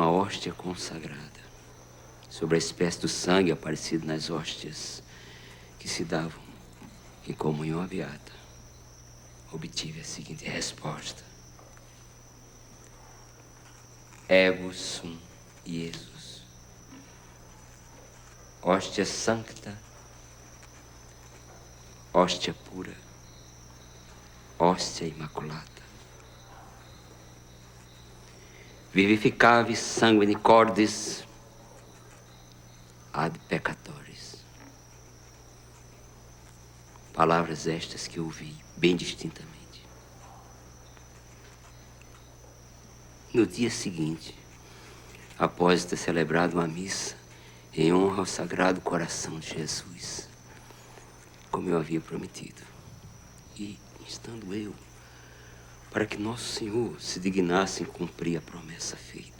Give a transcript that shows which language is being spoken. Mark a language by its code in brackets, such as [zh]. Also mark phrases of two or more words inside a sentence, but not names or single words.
[pt] uma hóstia consagrada, sobre a espécie do sangue aparecido nas hóstias que se davam em comunhão à Beata, obtive a seguinte resposta: [la] Ego sum Iesus, hóstia sancta, hóstia pura, hóstia imaculada, vivificavis sanguine cordis ad peccatoris. [pt] Palavras estas que ouvi bem distintamente. No dia seguinte, após ter celebrado uma missa em honra ao Sagrado Coração de Jesus, como eu havia prometido, e estando eu para que nosso Senhor se dignasse em cumprir a promessa feita.